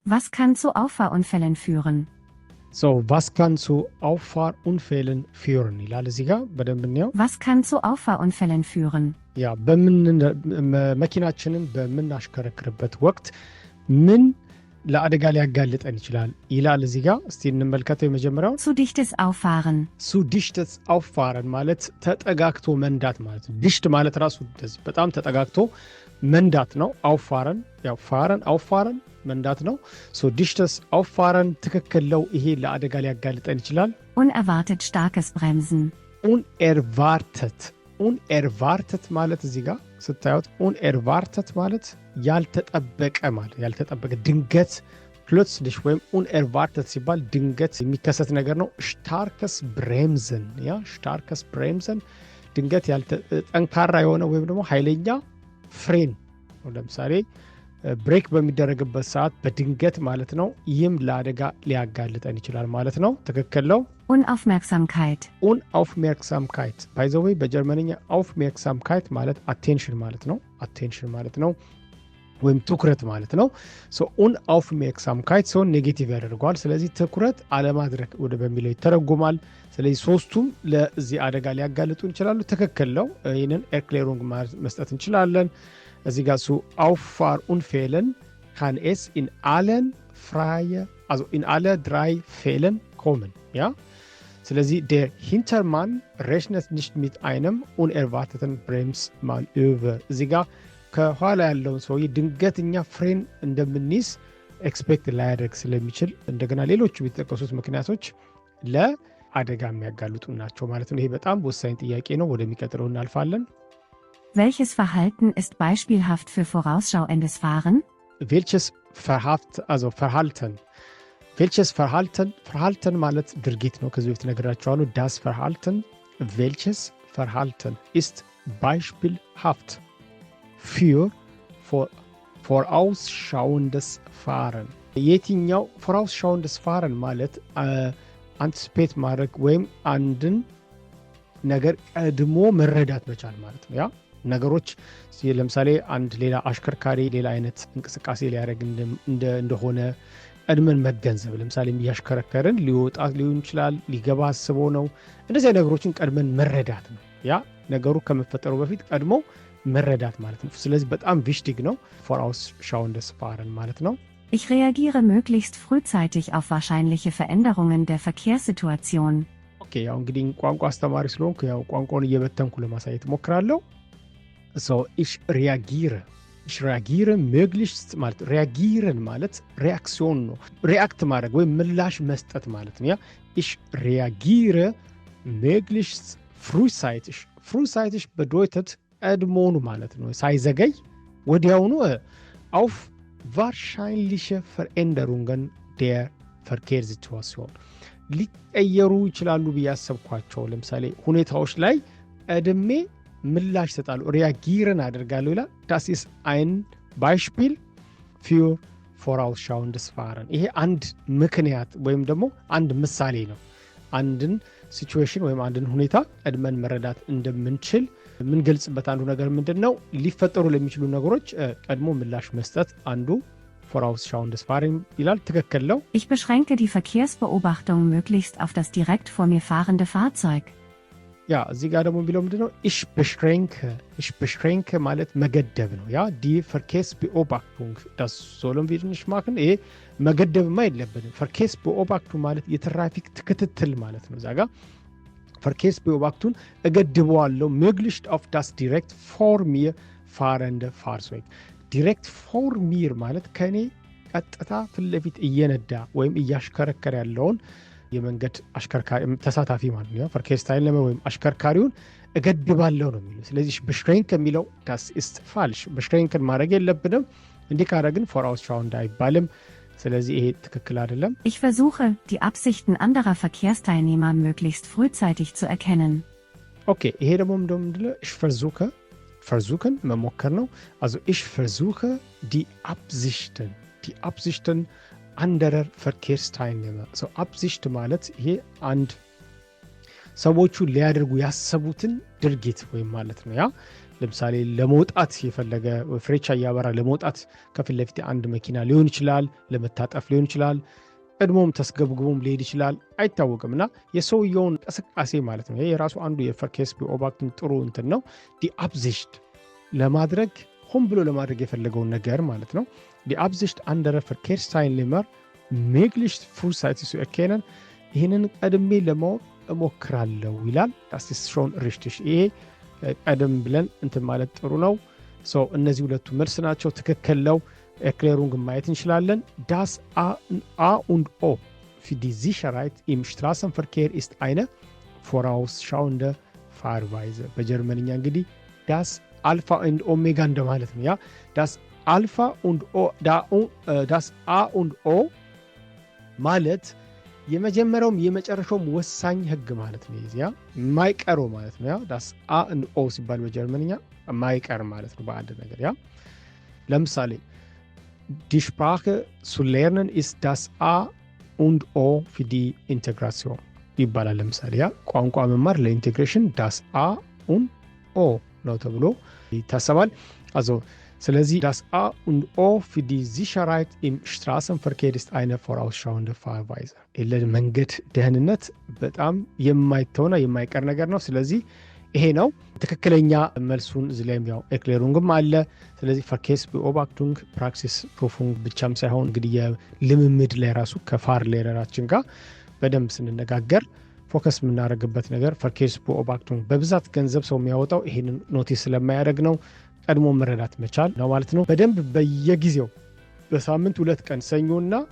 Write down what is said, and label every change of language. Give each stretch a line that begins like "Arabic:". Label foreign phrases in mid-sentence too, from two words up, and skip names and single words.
German: Was kann zu Auffahrunfällen führen? So, was kann zu Auffahrunfällen führen?
Amharic: ይላል እዚህ ጋር በደንብ እንየው።
German: Was kann zu Auffahrunfällen führen?
Amharic: ያ መኪናችንን በምናሽከረክርበት ወቅት ምን ለአደጋ ሊያጋልጠን ይችላል ይላል እዚህ ጋር። እስቲ እንመልከተው የመጀመሪያውን።
German: Zu dichtes Auffahren. Zu dichtes Auffahren
Amharic: ማለት ተጠጋግቶ መንዳት ማለት ነው። ዲሽት ማለት ራሱ በጣም ተጠጋግቶ መንዳት ነው። አውፋረን ያው
German: fahren Auffahren
Amharic: መንዳት ነው። ሶ
German: dichtes Auffahren
Amharic: ትክክል ነው። ይሄ ለአደጋ ሊያጋልጠን ይችላል።
German: Unerwartet starkes Bremsen.
Amharic: unerwartet ማለት እዚህ ጋር ስታዩት unerwartet ማለት ያልተጠበቀ ማለት ያልተጠበቀ ድንገት plötzlich ወይም unerwartet ሲባል ድንገት የሚከሰት ነገር ነው።
German: starkes bremsen
Amharic: ያ
German: starkes bremsen
Amharic: ድንገት ጠንካራ የሆነ ወይም ደግሞ ኃይለኛ ፍሬን ለምሳሌ ብሬክ በሚደረግበት ሰዓት በድንገት ማለት ነው። ይህም ለአደጋ ሊያጋልጠን ይችላል ማለት ነው። ትክክል ነው።
German: Unaufmerksamkeit.
English: by the way
Amharic: በጀርመንኛ aufmerksamkeit ማለት attention ማለት ነው። attention ማለት ነው ወይም ትኩረት ማለት ነው። ሶ unaufmerksamkeit ሰው ኔጌቲቭ ያደርገዋል። ስለዚህ ትኩረት አለማድረግ ወደ በሚለው ይተረጎማል። ስለዚህ ሶስቱም ለዚህ አደጋ ሊያጋልጡን ይችላሉ። ትክክል ነው። ይሄንን ኤርክሌሩንግ መስጠት እንችላለን። እዚህ ጋር
German: zu Auffahrunfällen kann es in alle drei Fällen kommen, ja? ስለዚህ der Hintermann rechnet nicht mit einem unerwarteten Bremsmanöver.
Amharic: እዚህ ጋር ከኋላ ያለውን ሰው ድንገተኛ ፍሬን እንደምንይዝ ኤክስፔክት ላያደርግ ስለሚችል እንደገና ሌሎቹ የተጠቀሱት ምክንያቶች ለአደጋ የሚያጋልጡ ናቸው ማለት ነው። ይሄ በጣም ወሳኝ ጥያቄ ነው። ወደሚቀጥለው እናልፋለን።
German: Welches Verhalten ist beispielhaft für vorausschauendes Fahren? Welches Verhalten? Welches Verhalten?
Amharic: Verhalten ማለት ድርጊት ነው። ከዚህ በፊት ነግራችኋለሁ።
German: Das Verhalten. Welches Verhalten ist beispielhaft für vorausschauendes Fahren?
Amharic: የትኛው
German: vorausschauendes Fahren
Amharic: ማለት አንቲሲፔት ማድረግ ወይም አንድን ነገር ቀድሞ መረዳት መቻል ማለት ነው። ያ ነገሮች ለምሳሌ አንድ ሌላ አሽከርካሪ ሌላ አይነት እንቅስቃሴ ሊያደርግ እንደሆነ ቀድመን መገንዘብ። ለምሳሌ ያሽከረከርን ሊወጣ ሊሆን ይችላል፣ ሊገባ አስቦ ነው። እንደዚህ ነገሮችን ቀድመን መረዳት ነው። ያ ነገሩ ከመፈጠሩ በፊት ቀድሞ መረዳት ማለት ነው። ስለዚህ በጣም ቪሽቲግ ነው
German: vorausschauendes Fahren
Amharic: ማለት ነው።
German: Ich reagiere möglichst frühzeitig auf wahrscheinliche Veränderungen der Verkehrssituation.
Amharic: ኦኬ ያው እንግዲህ ቋንቋ አስተማሪ ስለሆንኩ ያው ቋንቋውን እየበተንኩ ለማሳየት ሞክራለሁ።
German: so ich reagiere möglichst
Amharic: ማለት reagieren ማለት ሪአክሽን ነው። ሪአክት ማድረግ ወይ ምላሽ መስጠት ማለት ነው። ያ
German: ich reagiere möglichst frühzeitig bedeutet
Amharic: ቀድሞኑ ማለት ነው። ሳይዘገይ ወዲያውኑ
German: auf wahrscheinliche Veränderungen der Verkehrssituation
Amharic: ሊቀየሩ ይችላሉ ብያሰብኳቸው ለምሳሌ ሁኔታዎች ላይ ቀድሜ ምላሽ ሰጣሉ reagieren አደርጋለሁ ይላል።
German: das ist ein Beispiel für vorausschauendes Fahren።
Amharic: ይሄ አንድ ምክንያት ወይም ደግሞ አንድ ምሳሌ ነው። አንድን ሲቹዌሽን ወይም አንድን ሁኔታ ቀድመን መረዳት እንደምንችል የምንገልጽበት አንዱ ነገር ምንድነው? ሊፈጠሩ ለሚችሉ ነገሮች ቀድሞ ምላሽ መስጠት አንዱ
German: vorausschauendes Fahren
Amharic: ይላል። ትክክል ነው።
German: Ich beschränke die Verkehrsbeobachtung möglichst auf das direkt vor mir fahrende Fahrzeug.
Amharic: ያ እዚህ ጋር ደግሞ የሚለው ምንድነው?
German: ich beschränke
Amharic: ማለት መገደብ ነው። ያ
German: die Verkehrsbeobachtung das sollen wir nicht machen።
Amharic: ይሄ መገደብማ የለብንም። Verkehrsbeobachtung ማለት የትራፊክ ክትትል ማለት ነው። እዛ ጋር Verkehrsbeobachtung እገድበዋለሁ
German: möglichst auf das direkt vor mir fahrende Fahrzeug። direkt vor mir
Amharic: ማለት ከኔ ቀጥታ ፊት ለፊት እየነዳ ወይም እያሽከረከረ ያለውን የመንገድ አሽከርካሪ ተሳታፊ ማለት ነው። Verkehrsteilnehmer ወይም አሽከርካሪውን እገድባለሁ ነው የሚለው። ስለዚህ beschränken የሚለው
German: das ist falsch።
Amharic: beschränken ማድረግ የለብንም። እንዲህ ካደረግን vorausschauend አይባልም። ስለዚህ ይሄ ትክክል አይደለም።
German: Ich versuche, die Absichten anderer Verkehrsteilnehmer möglichst frühzeitig zu erkennen.
Amharic: ኦኬ ይሄ ደግሞ ምንድነው?
German: ich versuchen
Amharic: መሞከር ነው።
German: also ich versuche die Absichten anderer Verkehrsteilnehmer።
Amharic: so Absicht ማለት ይሄ አንድ ሰዎቹ ሊያደርጉ ያሰቡትን ድርጊት ወይም ማለት ነው። ያ ለምሳሌ ለመውጣት የፈለገ ፍሬቻ እያበራ ለመውጣት ከፊት ለፊት አንድ መኪና ሊሆን ይችላል፣ ለመታጠፍ ሊሆን ይችላል፣ ቀድሞም ተስገብግቦም ሊሄድ ይችላል፣ አይታወቅም። እና የሰውየውን እንቅስቃሴ ማለት ነው። ይሄ የራሱ አንዱ የverkehrsbeobachtung ጥሩ እንትን ነው።
German: die Absicht
Amharic: ለማድረግ ሆን ብሎ ለማድረግ የፈለገውን ነገር ማለት ነው።
German: die Absicht andere Verkehrsteilnehmer möglichst frühzeitig zu erkennen
Amharic: ይህንን ቀድሜ ለማወቅ እሞክራለሁ ይላል።
German: das ist schon richtig።
Amharic: ይሄ ቀደም ብለን እንትን ማለት ጥሩ ነው። እነዚህ ሁለቱ መልስ ናቸው፣ ትክክል ነው። Erklärung ማየት እንችላለን።
German: Das A und O für die Sicherheit im Straßenverkehr ist eine vorausschauende Fahrweise።
Amharic: በጀርመንኛ እንግዲህ
German: das Alpha und Omega
Amharic: እንደማለት ነው። ያ
German: das Alpha und O
Amharic: das A und O ማለት የመጀመሪያውም የመጨረሻውም ወሳኝ ህግ ማለት ነው። ያ የማይቀረው ማለት ነው። ያ das A und O ሲባል በጀርመንኛ የማይቀር ማለት ነው በአንድ ነገር። ያ ለምሳሌ
German: Die Sprache zu lernen ist das A und O für die Integration ይባላል።
Amharic: ለምሳሌ ያ ቋንቋ መማር ለኢንቴግሬሽን
German: das A und O
Amharic: ነው ተብሎ ይታሰባል። ስለዚህ
German: das A und O für die Sicherheit im Straßenverkehr ist eine vorausschauende Fahrweise።
Amharic: ለመንገድ ደህንነት በጣም የማይተውና የማይቀር ነገር ነው። ስለዚህ ይሄ ነው ትክክለኛ መልሱን። እዚህ ላይም ያው ኤክሌሩንግም አለ። ስለዚህ Verkehrsbeobachtung
German: Praxis Prüfung
Amharic: ብቻም ሳይሆን እንግዲህ የልምምድ ላይ ራሱ ከፋር ሌረራችን ጋር በደንብ ስንነጋገር ፎከስ የምናደርግበት ነገር Verkehrsbeobachtung በብዛት ገንዘብ ሰው የሚያወጣው ይሄንን ኖቲስ ስለማያደርግ ነው። ቀድሞ መረዳት መቻል ነው ማለት ነው። በደንብ በየጊዜው በሳምንት 2 ቀን ሰኞና